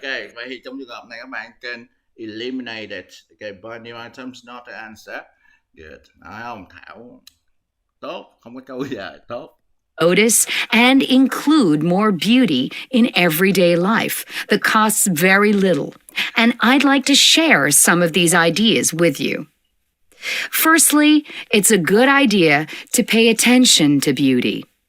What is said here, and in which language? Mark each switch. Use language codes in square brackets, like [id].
[vi] Ok, vậy thì trong trường hợp này các bạn [en] can eliminate it. Ok, buy new items, not the answer. Good. [vi] Nói không? Thảo tốt, không có câu gì tốt. [en] Notice and include more beauty in everyday life that costs very little. And I'd like to share some of these ideas with you. Firstly, it's a good idea to pay attention to beauty.